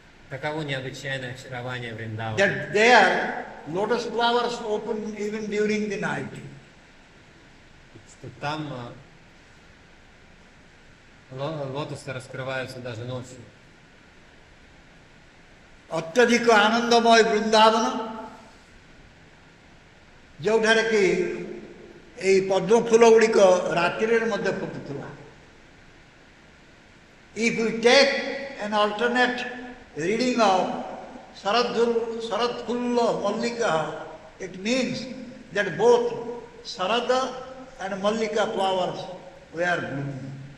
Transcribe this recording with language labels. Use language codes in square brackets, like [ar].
[ru] Таково необычайное очарование Вриндавана. [en] That there lotus flowers open even during the night. [ru] Что там лотосы раскрываются даже ночью. [or] ଅତ୍ୟଧିକ ଆନନ୍ଦମୟ ବୃନ୍ଦାବନ, ଯେଉଁଠାରେ କି ଏଇ ପଦ୍ମ ଫୁଲ ଗୁଡ଼ିକ ରାତିରେ ମଧ୍ୟ ଫୁଟୁଥିଲା। [en] If we take an alternate reading of Saradhulla Mallika, it means that both Sarada and Mallika flowers were blooming.